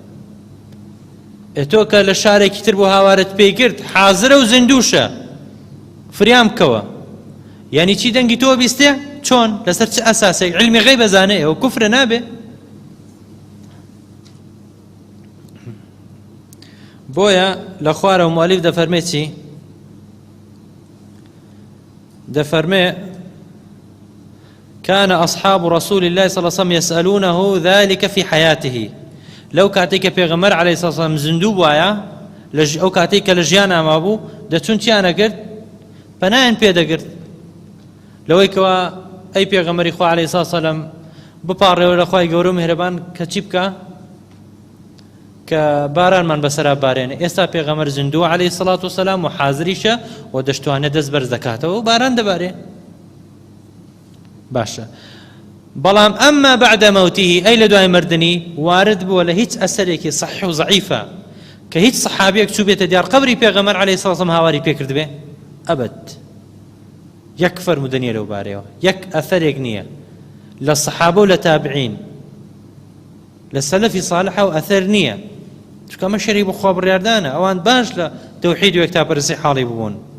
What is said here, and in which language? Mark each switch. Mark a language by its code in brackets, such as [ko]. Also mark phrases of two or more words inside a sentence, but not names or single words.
[ckb] تۆ کە لە شارێکی تر بۆ هاوارت پێی کرد حازرە و زیندووشە فریام بکەوە، یعنی چی دەنگی تۆ بیستێ؟ چۆن لەسەر چ ئەساسێک؟ علمی غەیب بەزانێ، ئەوە کوفرە نابێ. بۆیە لە خوارە و مؤلیف دەفەرمێ چی؟ [ar] دەفەرمێ كان أصحاب رسول الله صلى الله عليه وسلم يسألونه ذلك في حياته. [ckb] لو كاتيك پیغمبر [ar] عليه الصلاة والسلام [ckb] زندو بوايا أو كاتيك لجيانا ما بو دەچون چیانە کرد؟ پەنایان پێدە کرد. لەوەی کەوا ئەی پێغەمبەری خوا [ar] عليه الصلاة والسلام [ckb] بپاڕێەوە لە خوای گەورە و میهرەبان کە چی بکە؟ کە بارانمان بەسەرا بارێنێ. ئێستا پێغەمبەر زندووە [ar] عليه الصلاة والسلام [ckb] و حازریشە و دەشتوانێت دەست بەرز دەکاتەوە و باران دەبارێ. باشە بەڵام [ar] ئەمما بعد موته [ckb] ئەی لە دوای مردنی وارد بووە لە هیچ ئەسەرێکی صحیح و ضعیفە کە هیچ سەحابیەک چوو بێتە دیار قەبری پێغەمبەر عەلەیهی سەڵام هاواری پێکرد بێ ئەبەد یەک فەرموودە نییە لەو بارەیەوە یەک ئەثەرێک نییە لە سەحابە و لە تابعین لە سەلەفی صالحە و ئەثەر نییە چونکە ئەمە شەریک بە خوا بڕیاردانە ئەوان باش لە تەوحید و یەکتاپەرستی حاڵی ببوون